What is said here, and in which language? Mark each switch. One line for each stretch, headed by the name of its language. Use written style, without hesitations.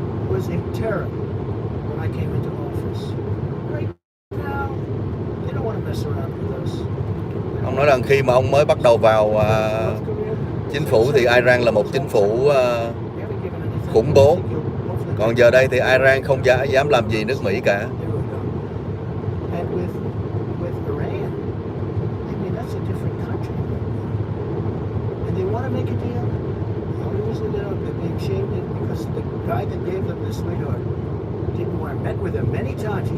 English: Was a terror when I came into office. Right now, they don't want to mess around with us.
Vietnamese: Ông nói rằng khi mà ông mới bắt đầu vào chính phủ thì Iran là một chính phủ khủng bố. Còn giờ đây thì Iran không dám làm gì nước Mỹ cả.
English: And with Iran, I mean that's a different country. And they want to make a deal. The only reason they're being shamed is because the guy that gave them the sweetheart didn't want to met with him many times.